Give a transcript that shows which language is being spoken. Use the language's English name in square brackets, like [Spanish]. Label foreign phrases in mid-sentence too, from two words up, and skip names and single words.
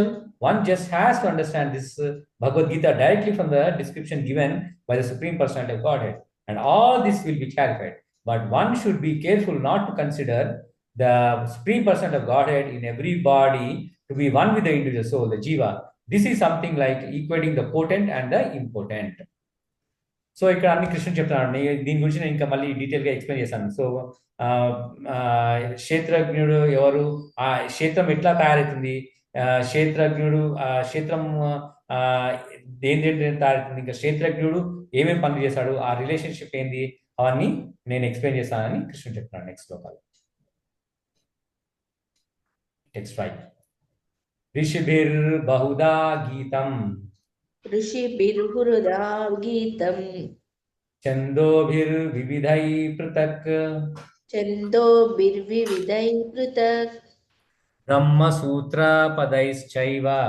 [English] One just has to understand this Bhagavad Gita directly from the description given by the Supreme Personality of Godhead, and all this will be clarified. But one should be careful not to consider the Supreme Personality of Godhead in every body to be one with the individual soul, the Jiva. This is something like equating the potent and the impotent. [Telugu] సో ఇక్కడ అన్ని కృష్ణుడు చెప్తున్నాడు. దీని గురించి నేను ఇంకా మళ్ళీ డీటెయిల్ గా ఎక్స్ప్లెయిన్ చేశాను. సో ఆ, ఆ, క్షేత్రజ్ఞుడు ఎవరు, ఆ క్షేత్రం ఎట్లా తయారవుతుంది, క్షేత్రజ్ఞుడు క్షేత్రం ఆ, దేని దేని తయారవుతుంది, ఇంకా క్షేత్రజ్ఞుడు ఏమేమి పనులు చేశాడు, ఆ రిలేషన్షిప్ ఏంది, అవన్నీ నేను ఎక్స్ప్లెయిన్ చేస్తానని కృష్ణుడు చెప్తున్నాడు నెక్స్ట్ శ్లోకాలు. [English] Text right. [Sanskrit] ऋषिभिर्बहुधा गीतम् ऋषिभिर्हुरुदा गीतम् छन्दोभिर्विविधैः पृथक् छन्दोभिर्विविधैः पृथक् ब्रह्मसूत्रपदैश्चैव